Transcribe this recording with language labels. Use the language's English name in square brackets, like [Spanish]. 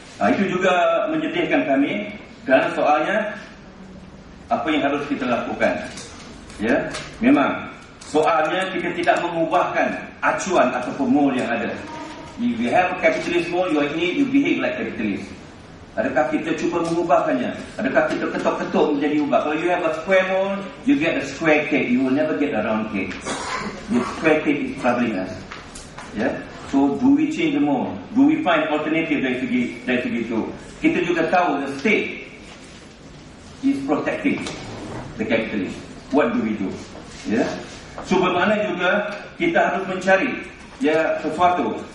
[Malay] Itu juga menyedihkan kami kerana soalnya apa yang harus kita lakukan, ya. Memang soalnya kita tidak mengubahkan acuan ataupun mold yang ada. [English] If you have a capitalist mold, you behave like capitalist. [Malay] Adakah kita cuba mengubahkannya? Adakah kita ketuk-ketuk menjadi ubah? [English] Kalau you have a square mold, you get a square cake. You will never get a round cake. The square cake is troubling us. Yeah? So do we change the mold? Do we find alternative [Malay] dari segi itu? Kita juga tahu [English] the state is protecting the capitalist. What do we do? Yeah? [Malay] So bermakna juga kita harus mencari sesuatu.